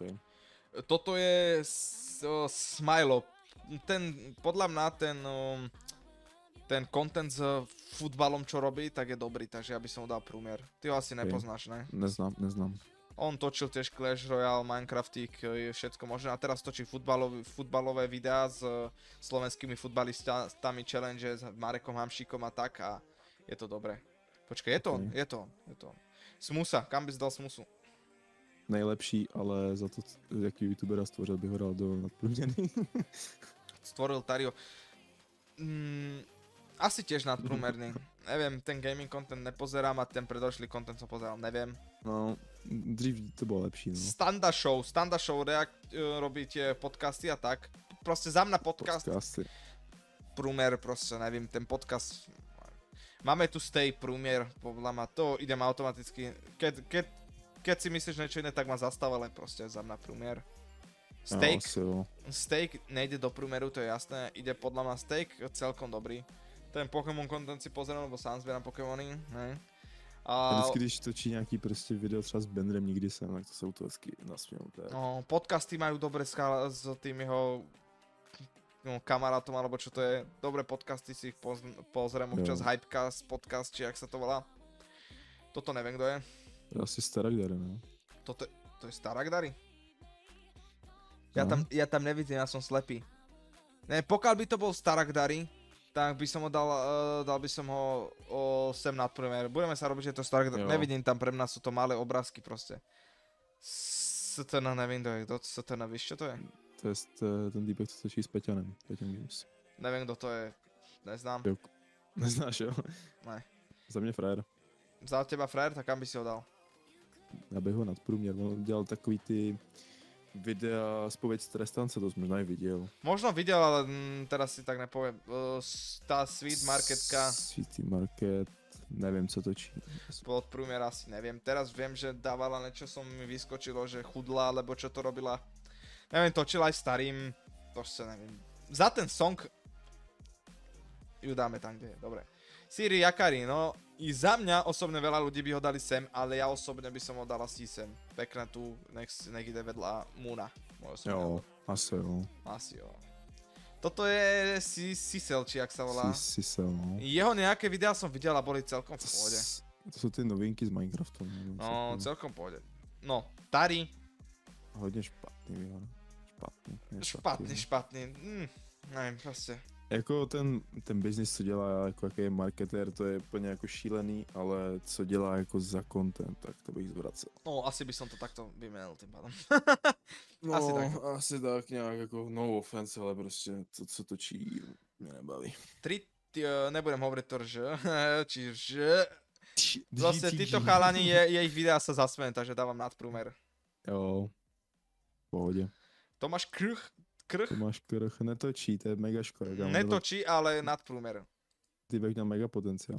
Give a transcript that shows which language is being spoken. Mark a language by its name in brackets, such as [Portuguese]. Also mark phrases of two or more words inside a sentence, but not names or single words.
[Slovak] Toto je Smilo, podľa mňa ten content s futbalom, čo robí, tak je dobrý, takže ja by som mu dal průměr. Ty ho asi nepoznáš, ne? Neznám. On točil tiež Clash Royale, Minecraftík, všetko možné a teraz točí futbalové videá s slovenskými futbalistami, challenge s Marekom Hamšíkom a tak a je to dobré. [Czech] Počkej, je to on, je to on. Smusa, kam bys dal Smusu? Nejlepší, ale za to, jaký youtubera stvořil, by ho dal do nadprůměrný. [Slovak] Stvoril Tario. Asi tiež nadprúmerný. Neviem, ten gaming content nepozerám a ten predošlý content som pozeral, neviem. No, [Czech] dřív to bylo lepší, no. [Slovak] Standa Show robí tie podcasty a tak. Proste za mňa podcast. Podcasty. Průměr, proste neviem, ten podcast. Máme tu Stay průměr, podľa ma to idem automaticky. Keď si myslíš niečo iné, tak ma zastav, ale proste za mňa průměr. Steak nejde do průměru, to je jasné, ide podľa mňa Steak celkom dobrý. Ten Pokémon content si pozerám, lebo sám zbierám Pokémony, ne? [Czech] A vždycky, když točí nějaký prostě video třeba s Benrem, nikdy jsem, tak to jsou to hezky nasměnuté. No, [Slovak] podcasty majú dobré s tým jeho kamarátom, alebo čo to je. Dobré podcasty si ich pozriem, občas Hypecast podcast, či jak sa to volá. Toto neviem, kto je. Asi Staragdary, no. To je Staragdary? Ja tam nevidím, ja som slepý. Ne, pokiaľ by to bol Staragdary, tak by som ho dal by som ho sem nadprúmer. Budeme sa robiť, že to Staragdary. Nevidím tam, pre mňa sú to malé obrázky proste. Stna, nevím, kto je. Stna, víš, čo to je? [Czech] To je ten týpek, co točí s Peťanem. Peťan Games. Nevím, kdo to je. Neznám. Neznáš, jo? Ne. Za mě frajer. [Slovak] Za teba frajer, tak kam by si ho dal? [Czech] Já bych ho nadprůměr. On dělal takový ty videa Spověď z trestance, to jsi možná i viděl. [Slovak] Možno viděl, ale teraz si tak nepoviem. Tá Sweet Marketka. [Czech] Sweet Market, nevím, co točí. [Slovak] Pod průměr asi neviem. Teraz viem, že dávala niečo, som mi vyskočilo, že chudla, alebo čo to robila. Neviem, točila aj starým, to sa neviem. Za ten song ju dáme tam, kde je, dobre. Siri Yakari, no i za mňa osobne veľa ľudí by ho dali sem, ale ja osobne by som ho dal asi sem. Pekne tu, nech ide vedľa Moona. [Czech] Jo, asi jo. Asi jo. [Slovak] Toto je Sisel, či jak sa volá. Sisel, no. Jeho nejaké videá som videl a boli celkom v pohode. To sú ty novinky z Minecraftu. No, celkom v pohode. No, Tari. [Czech] Hodně špatný, jo. Špatný. Nevím, prostě. Jako ten business, co dělá jako jaký marketér, to je úplně jako šílený, ale co dělá jako za content, tak to bych zvracel. [Slovak] No, asi by som to takto vymenil tým pádom. [Czech] No, asi tak nějak jako [English] no offense, [Czech] ale prostě to, co točí, mě nebaví. [Slovak] Nebudem hovoriť to, čiže zase títo chalani, jejich videa sa zasmejem, takže dávam nadprúmer. [Czech] Jo, v pohodě. [Slovak] Tomáš Krch? Tomáš Krch netočí, to je mega škoda. Netočí, ale nadprúmer. Týbek má mega potenciál.